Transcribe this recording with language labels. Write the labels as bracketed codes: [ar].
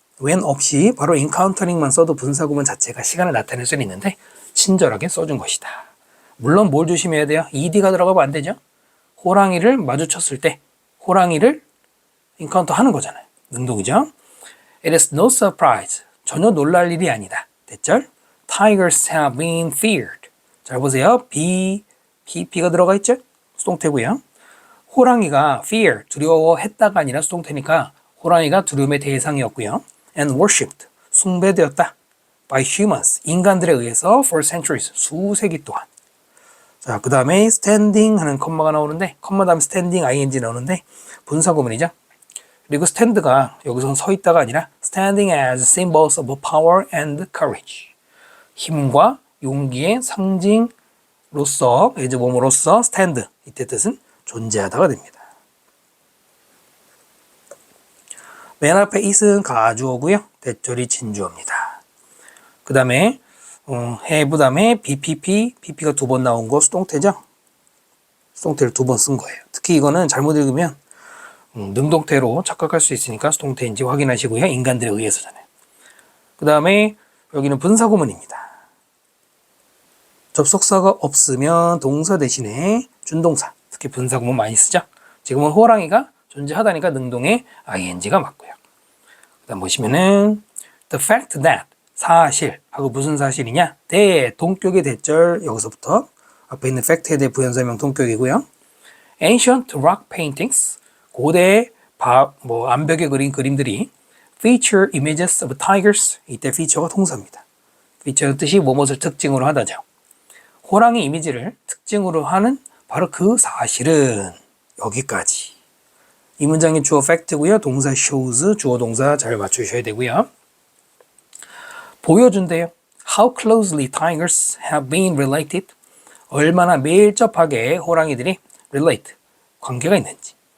[ko] when 없이 바로 encountering만 써도 분사 구문 자체가 시간을 나타낼 수는 있는데 친절하게 써준 것이다. 물론 뭘 조심해야 돼요? ed가 들어가면 안 되죠. 호랑이를 마주쳤을 때 호랑이를 인카운터 하는 거잖아요. 능동이죠. [en] It is no surprise. [ko] 전혀 놀랄 일이 아니다. 대절. [en] Tigers have been feared. [ko] 잘 보세요. pp가 들어가 있죠? 수동태고요. 호랑이가 fear, 두려워했다가 아니라 수동태니까 호랑이가 두려움의 대상이었고요. [en] And worshipped, 숭배되었다. By humans, [ko] 인간들에 의해서 [en] for centuries, [ko] 수세기 동안. 자, 그 다음에 standing 하는 컴마가 나오는데 컴마 다음에 standing ing 나오는데 분사 구문이죠. [en] 그리고 stand가 [ko] 여기서는 서 있다가 아니라 [en] standing as symbols of power and courage. [ko] 힘과 용기의 상징로서, 이제 몸으로서 stand. 이때 뜻은 존재하다가 됩니다. 맨 앞에 it은 가주어고요. 대절이 진주어입니다. 그 다음에 have 다음에 bpp, pp가 두 번 나온 거 수동태죠. 수동태를 두 번 쓴 거예요. 특히 이거는 잘못 읽으면 능동태로 착각할 수 있으니까 수동태인지 확인하시고요. 인간들에 의해서잖아요. 그 다음에 여기는 분사구문입니다. 접속사가 없으면 동사 대신에 준동사, 특히 분사구문 많이 쓰죠. 지금은 호랑이가 존재하다니까 능동에 ing가 맞고요. 그 다음 보시면은 the fact that, 사실 하고 무슨 사실이냐, 대 동격의 대절, 여기서부터 앞에 있는 fact에 대해 부연설명 동격이고요. [en] ancient rock paintings, [ko] 고대 암벽에 그린 그림들이 [en] feature images of tigers, [ko] 이때 feature가 동사입니다. feature의 뜻이 무엇을 특징으로 하다죠. 호랑이 이미지를 특징으로 하는 바로 그 사실은, 여기까지. 이 문장의 주어 fact고요. 동사 shows, 주어 동사 잘 맞추셔야 되고요. 보여준대요. [en] How closely tigers have been related. [ko] 얼마나 밀접하게 호랑이들이 relate, 관계가 있는지.